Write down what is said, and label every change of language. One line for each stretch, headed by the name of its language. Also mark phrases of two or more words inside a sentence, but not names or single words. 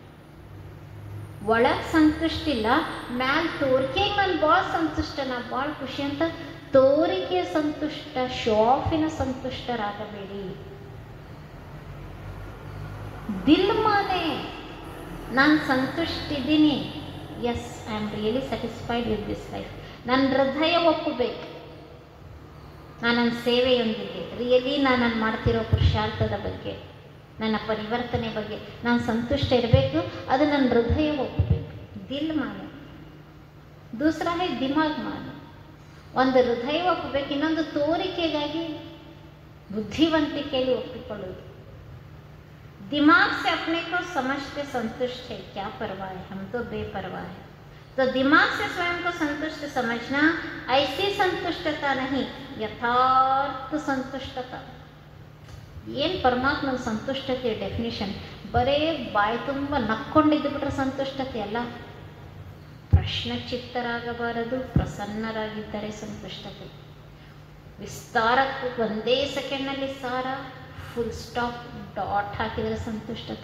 Kannada: ಒಳಗೆ ಸಂತುಷ್ಟಿಲ್ಲ, ಮ್ಯಾಲ ತೋರಿಕೆಗೆ ನಾನು ಭಾಳ ಸಂತುಷ್ಟ, ನಾ ಭಾಳ ಖುಷಿ ಅಂತ ತೋರಿಕೆ ಸಂತುಷ್ಟ, ಶೋ ಆಫಿನ ಸಂತುಷ್ಟರಾಗಬೇಡಿ.
Hindi: दिल माने
Kannada: ನಾನು ಸಂತುಷ್ಟಿದ್ದೀನಿ,
English: yes I am really satisfied with this life.
Kannada: ನನ್ನ ಹೃದಯ ಒಪ್ಪಬೇಕು, ನಾನು ನನ್ನ ಸೇವೆಯೊಂದಿಗೆ ರಿಯಲಿ ನಾನು ಮಾಡ್ತಿರೋ ಪುರುಷಾರ್ಥದ ಬಗ್ಗೆ, ನನ್ನ ಪರಿವರ್ತನೆ ಬಗ್ಗೆ ನಾನು ಸಂತುಷ್ಟ ಇರಬೇಕು. ಅದು ನನ್ನ ಹೃದಯ ಒಪ್ಪಬೇಕು.
Hindi: दिल माने. दूसरा है दिमाग माने.
Kannada: ಒಂದು ಹೃದಯ ಒಪ್ಪಬೇಕು, ಇನ್ನೊಂದು ತೋರಿಕೆಗಾಗಿ ಬುದ್ಧಿವಂತಿಕೆಯಲ್ಲಿ ಒಪ್ಪಿಕೊಳ್ಳೋದು.
Hindi: दिमाग से अपने को समझते संतुष्ट है, क्या परवाह है, हम तो बेपरवाह है. तो दिमाग से स्वयं को संतुष्ट समझना ऐसी संतुष्टता नहीं, यथार्थ संतुष्टता.
Kannada: ಏನು ಪರಮಾತ್ಮನ ಸಂತುಷ್ಟತೆ ಡೆಫಿನಿಷನ್? ಬರೇ ಬಾಯಿ ತುಂಬ ನಕ್ಕೊಂಡಿದ್ದು ಬಿಟ್ರೆ ಸಂತುಷ್ಟತೆ ಅಲ್ಲ. ಪ್ರಶ್ನಚಿತ್ತರಾಗಬಾರದು, ಪ್ರಸನ್ನರಾಗಿದ್ದರೆ ಸಂತುಷ್ಟತೆ. ವಿಸ್ತಾರಕ್ಕೂ ಒಂದೇ ಸೆಕೆಂಡ್ನಲ್ಲಿ ಸಾರ,
English: full stop,
Kannada: ಡಾಟ್ ಹಾಕಿದರೆ ಸಂತುಷ್ಟತೆ.